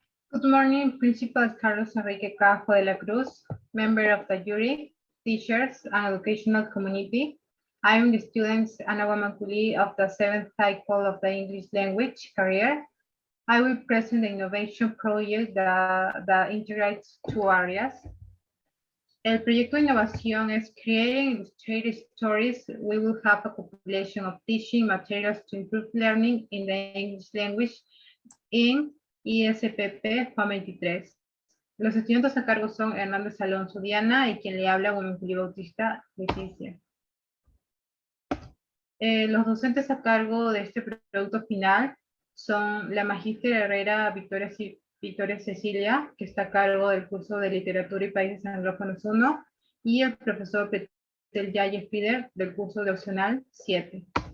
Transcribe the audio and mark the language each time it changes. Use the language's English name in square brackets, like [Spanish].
[English] Good morning, Principal Carlos Enrique Cajo de la Cruz, member of the jury, teachers, and educational community. I am the student Ana Guamaculi of the 7th cycle of the English language career. I will present the innovation project that integrates two areas. [Spanish] El proyecto de innovación es Creating Illustrated Stories. [English] We will have a compilation of teaching materials to improve learning in the English language in ISPP FAM 23. [Spanish] Los estudiantes a cargo son Hernández Alonso Diana y quien le habla, Guamaculi Bautista Leticia. Los docentes a cargo de este producto final son la magíster Herrera Victoria Cecilia, que está a cargo del curso de Literatura y Países Anglófonos 1, y el profesor Petel Yaye Fider del curso de Opcional 7.